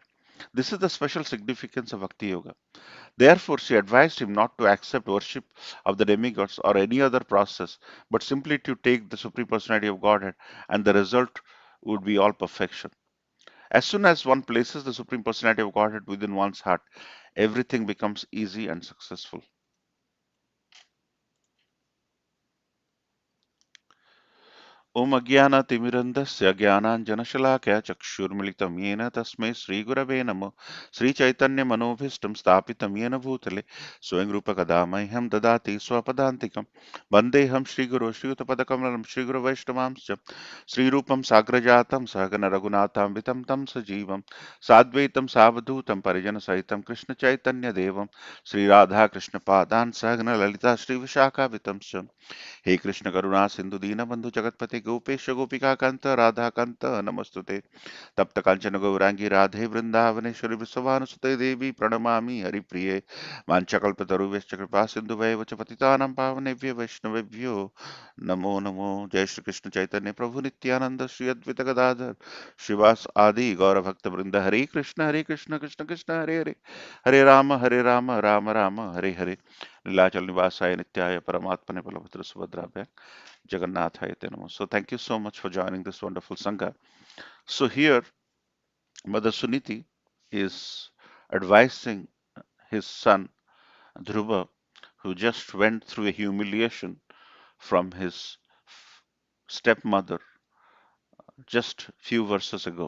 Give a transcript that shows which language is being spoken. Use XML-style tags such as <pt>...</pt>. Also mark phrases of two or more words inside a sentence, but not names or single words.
<en>This is the special significance of bhakti yoga. Therefore, she advised him not to accept worship of the demigods or any other process, but simply to take the Supreme Personality of Godhead, and the result would be all perfection. As soon as one places the Supreme Personality of Godhead within one's heart, everything becomes easy and successful.</en> <sa>ॐ अज्ञानतिमिरन्धस्य ज्ञानाञ्जनशलाकया चक्षुर्मिलितं येन तस्मै श्रीगुरवे नमः श्रीचैतन्यमनोभीष्टं स्थापितं येन भूतले स्वयं रूपकदा मह्यं ददाति स्वपदान्तिकं वन्देऽहं श्रीगुरो श्रीयुतपदकमलं श्रीगुरुवैष्णवांश्च श्रीरूपं साग्रजातं सहगण रघुनाथान्वितं तं सजीवं साद्वैतं सावधूतं परिजनसहितं कृष्णचैतन्यदेवं श्रीराधाकृष्णपादान् सहगण ललिता श्रीविशाखावितं हे कृष्ण करुणा सिंधु दीन बंधु जगतपते गोपेश गोपिका कांत राधा कांत नमस्तुते तप्त कांचन गौरांगी राधे वृंदावनेश्वरी विश्वभानुसुते देवी प्रणमामि हरिप्रिये वाञ्छकल्पतरुभ्यश्च कृपा सिन्धुभैव च पतितानां पावनेभ्यो वैष्णवेभ्यो नमो नमो। जय श्री कृष्ण चैतन्य प्रभु नित्यानंद श्री अद्वैत गदाधर श्रीवास आदि गौर भक्त वृंद हरे कृष्ण कृष्ण कृष्ण हरे हरे हरे राम राम राम हरे हरे नीलाचल निवासाय नित्याय परमात्मने बलभद्र सुभद्राभ्य जगन्नाथाय ते नमो.</sa> <en>So thank you so much for joining this wonderful Sangha. So here Mother Suniti is advising his son Dhruva, who just went through a humiliation from his stepmother just few verses ago.</en>